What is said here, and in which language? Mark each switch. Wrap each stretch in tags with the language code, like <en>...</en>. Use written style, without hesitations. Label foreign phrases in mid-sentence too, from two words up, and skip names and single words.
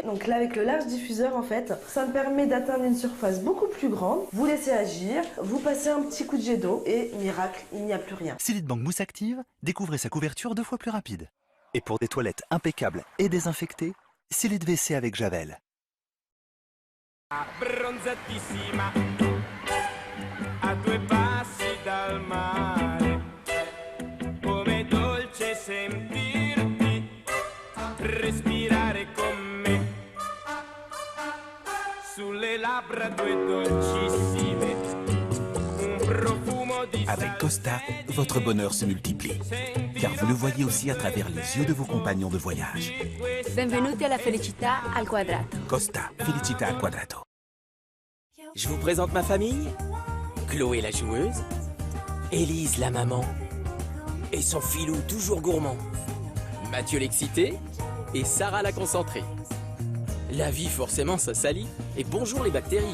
<fr>Donc là, avec le large diffuseur, en fait, ça me permet d'atteindre une surface beaucoup plus grande. Vous laissez agir, vous passez un petit coup de jet d'eau et miracle, il n'y a plus rien. Silitbang Mousse Active, découvrez sa couverture 2 fois plus rapide. Et pour des toilettes impeccables et désinfectées, Silit WC avec Javel.</fr> <it>Abbronzatissima a 2 passi dal mare, come dolce sentirti respirare con me sulle labbra 2 dolcissime, un profumo di</it> <fr>Avec Costa, votre bonheur se multiplie. Car vous le voyez aussi à travers les yeux de vos compagnons de voyage.</fr> <it>Benvenuti alla felicità al quadrato. Costa, felicità al quadrato.</it> <fr>Je vous présente ma famille. Chloé la joueuse, Élise la maman, et son filou toujours gourmand, Mathieu l'excité, et Sarah la concentrée. La vie, forcément, ça salit, et bonjour les bactéries.</fr>